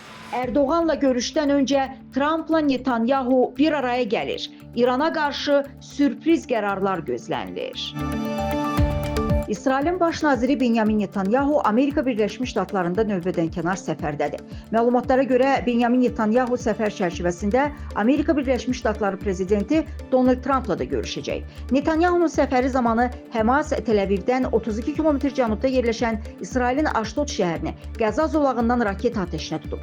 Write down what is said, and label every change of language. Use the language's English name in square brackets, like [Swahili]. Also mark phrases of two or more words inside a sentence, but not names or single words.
[Turkish] Erdoğan'la görüşten önce Trump'la Netanyahu bir araya gelir. İran'a karşı sürpriz kararlar gözlənilir. [Azerbaijani] İsrailin baş naziri Benyamin Netanyahu Amerika Birləşmiş Ştatlarında növbədənkənar səfərdədir. Məlumatlara görə Benyamin Netanyahu səfər çərçivəsində Amerika Birləşmiş Ştatları prezidenti Donald Trump'la da görüşəcək. Netanyahu'nun səfəri zamanı Həmas Tel-Əvivdən 32 km cənubda yerləşən İsrailin Aşdod şəhərini Qəza zolağından raket atəşinə tutub.